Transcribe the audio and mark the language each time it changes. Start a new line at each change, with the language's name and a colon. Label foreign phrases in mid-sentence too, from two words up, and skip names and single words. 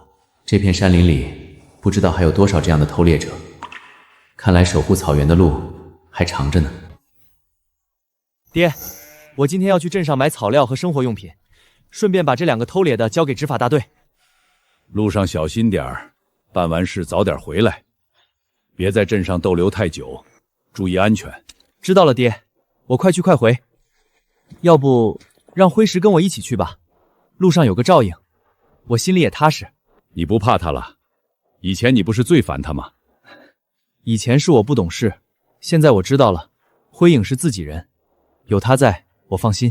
Chinese: 這片山林裡，不知道還有多少這樣的偷獵者，看來守護草原的路還長着呢。爹，我今天要去鎮上買草料和生活用品，順便把這2個偷獵的交給執法大隊。路上小心點兒，辦完事早點回來，別在鎮上逗留太久，注意安全。知道了，爹，我快去快回。要不讓灰石跟我一起去吧，路上有個照應，我心裡也踏實。你不怕他了？以前你不是最煩他嗎？以前是我不懂事，現在我知道了，灰影是自己人，有他在，我放心。